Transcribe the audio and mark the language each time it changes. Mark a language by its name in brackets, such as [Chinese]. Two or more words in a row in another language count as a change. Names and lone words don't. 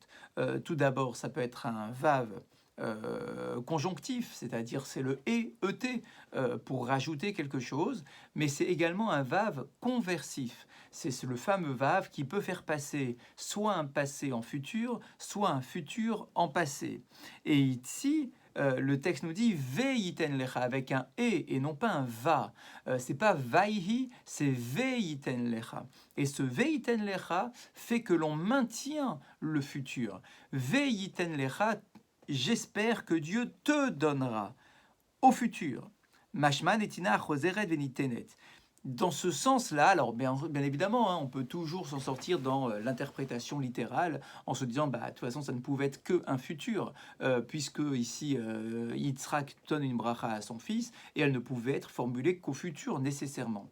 [French] Tout d'abord, ça peut être un vav conjonctif, c'est-à-dire c'est le et pour rajouter quelque chose, mais c'est également un vav conversif. C'est le fameux vav qui peut faire passer soit un passé en futur, soit un futur en passé. Et ici, le texte nous dit [Hebrew] ויתן לך [French] avec un et non pas un va. C'est pas vaihi, c'est [Hebrew] ויתן לך. [French] Et ce [Hebrew] ויתן לך [French] fait que l'on maintient le futur. [Hebrew] ויתן לך, [French] j'espère que Dieu te donnera au futur. [Hebrew] משמע נתינה חוזרת ונותנת. [French] Dans ce sens-là, alors bien évidemment, hein, on peut toujours s'en sortir dans l'interprétation littérale en se disant, bah, de toute façon, ça ne pouvait être qu'un futur, puisque ici, Yitzhak donne une bracha à son fils, et elle ne pouvait être formulée qu'au futur, nécessairement.